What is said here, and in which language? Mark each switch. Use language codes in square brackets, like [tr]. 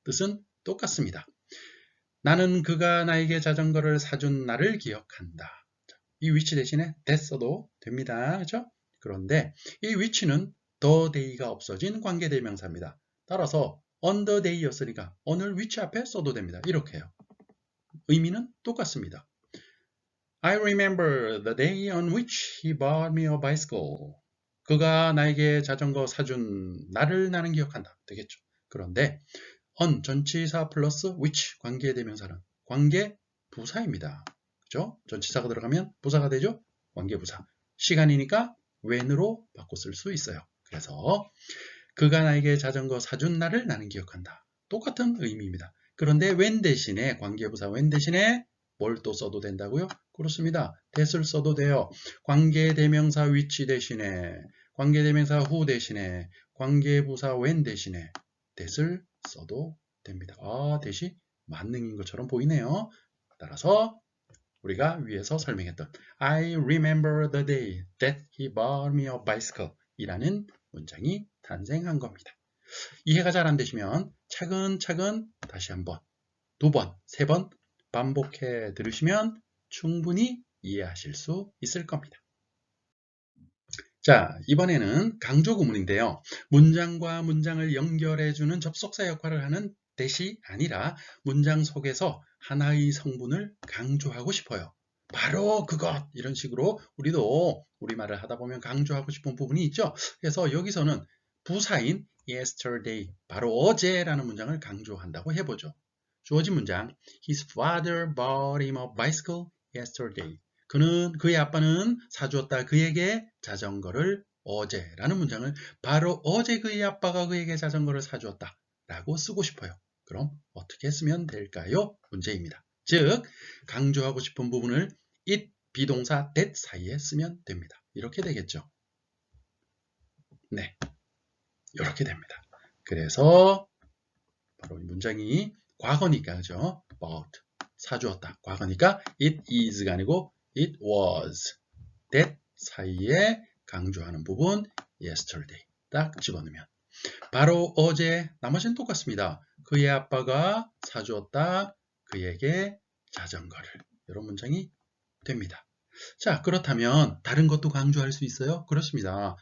[ko] 뜻은 똑같습니다. 나는 그가 나에게 자전거를 사준 날을 기억한다. 이 which 대신에 that 써도 됩니다. 그렇죠? 그런데 이 which는 the day가 없어진 관계대명사입니다. 따라서 on the day였으니까 on을 which 앞에 써도 됩니다. 이렇게 해요. 의미는 똑같습니다. [en] I remember the day on which he bought me a bicycle. [ko] 그가 나에게 자전거 사준 날을 나는 기억한다. 되겠죠. 그런데 on 전치사 플러스 which 관계대명사는 관계부사입니다. 그죠? 전치사가 들어가면 부사가 되죠? 관계부사. 시간이니까 when으로 바꿔 쓸 수 있어요. 그래서 그가 나에게 자전거 사준 날을 나는 기억한다. 똑같은 의미입니다. 그런데 when 대신에 관계부사 when 대신에 뭘 또 써도 된다고요? 그렇습니다. that을 써도 돼요. 관계대명사 which 대신에 관계대명사 who 대신에 관계부사 when 대신에 that을 써도 됩니다. that이 만능인 것처럼 보이네요. 따라서 우리가 위에서 설명했던 [en] I remember the day that he bought me a bicycle [ko] 이라는 문장이 탄생한 겁니다. 이해가 잘 안 되시면 차근차근 다시 한번, 두 번, 세 번 반복해 들으시면 충분히 이해하실 수 있을 겁니다. 자, 이번에는 강조 구문인데요. 문장과 문장을 연결해주는 접속사 역할을 하는 that이 아니라 문장 속에서 하나의 성분을 강조하고 싶어요. 바로 그것! 이런 식으로 우리도 우리말을 하다 보면 강조하고 싶은 부분이 있죠. 그래서 여기서는 부사인 yesterday, 바로 어제라는 문장을 강조한다고 해보죠. 주어진 문장 [en] His father bought him a bicycle yesterday. [ko] 그의 아빠는 사주었다 그에게 자전거를 어제라는 문장을 바로 어제 그의 아빠가 그에게 자전거를 사주었다 라고 쓰고 싶어요. 그럼 어떻게 쓰면 될까요? 문제입니다. 즉 강조하고 싶은 부분을 it, 비동사 that 사이에 쓰면 됩니다. 이렇게 되겠죠. 네, 이렇게 됩니다. 그래서 바로 이 문장이 과거니까 그죠? bought, 사주었다. 과거니까 it is가 아니고 it was. that 사이에 강조하는 부분 yesterday 딱 집어넣으면 바로 어제, 나머지는 똑같습니다. 그의 아빠가 사주었다. 그에게 자전거를. 이런 문장이 됩니다. 자, 그렇다면 다른 것도 강조할 수 있어요? 그렇습니다.